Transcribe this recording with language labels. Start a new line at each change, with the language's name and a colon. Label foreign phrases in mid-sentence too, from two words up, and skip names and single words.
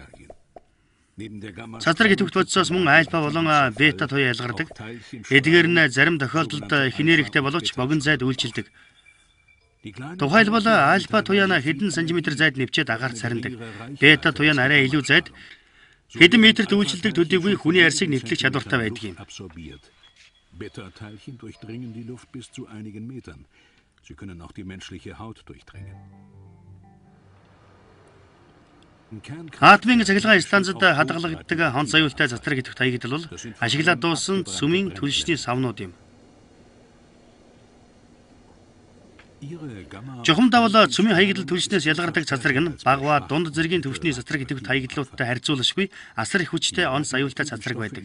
Mongolian: Цацраг идэвхт бодисоос мөн альфа болон бета туяа ялгардаг. Эдгээр нь зарим тохиолдолд их энергитэй боловч богино зайд үйлчилдэг. Тухайлбал альфа туяа нь хэдэн сантиметр зайд нэвчээд агаарт сарндаг. Бета туяа нь арай илүү зайд хэдэн метрт үйлчилдэг төдийгүй хүний арсыг нэвтлэх чадвартай байдаг юм.
German: Beta-Teilchen durchdringen die Luft bis zu einigen Metern. Sie können auch die menschliche Haut durchdringen.
Mongolian: Атомын цахилгаан станцад хадгалагддаг хонц аюултай цацраг идэвхт хаягдал бол ашиглаад дууссан цөмийн түлшний савнууд юм. Жухам давал цөмийн хаягдал түлшнээс ялгардаг цацраг нь бага ба дунд зэргийн түвшний цацраг идэвхт хаягдлуудтай харьцуулашгүй асар их хүчтэй онц аюултай цацраг байдаг.